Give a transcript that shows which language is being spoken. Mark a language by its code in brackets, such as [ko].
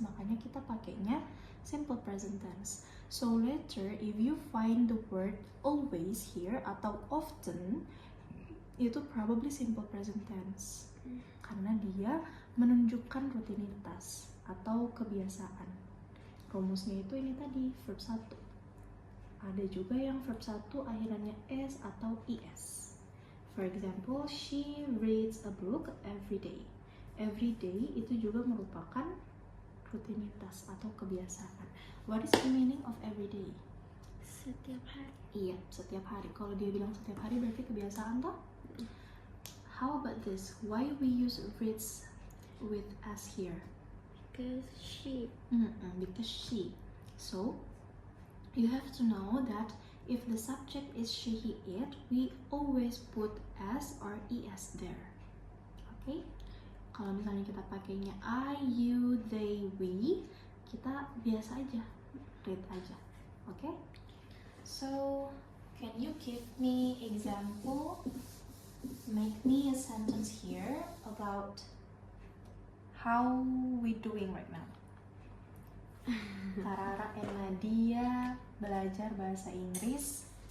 [id] Makanya kita pakainya [en] simple present tense. So later, if you find the word always here atau often, itu probably simple present tense. [id] Karena dia menunjukkan rutinitas atau kebiasaan. Rumusnya itu ini tadi, verb 1. Ada juga yang verb 1 akhirannya S atau IS. [en] For example, she reads a book every day. Every day [id] itu juga merupakan rutinitas atau kebiasaan. [en] What is the meaning of every day? [id] Setiap hari. Iya, setiap hari. Kalau dia bilang setiap hari berarti kebiasaan toh? [en] How about this? Why we use reads with s here? Because she. Because she. So, you have to know that if the subject is she, he, it, we always put s or es there. Okay? [id] Kalau misalnya kita pakainya I, you, they, we, kita biasa aja, read aja. Okay? [en] So, can you give me example? Make me a sentence here about how we doing right now. [id] Karara and Nadia belajar bahasa Inggris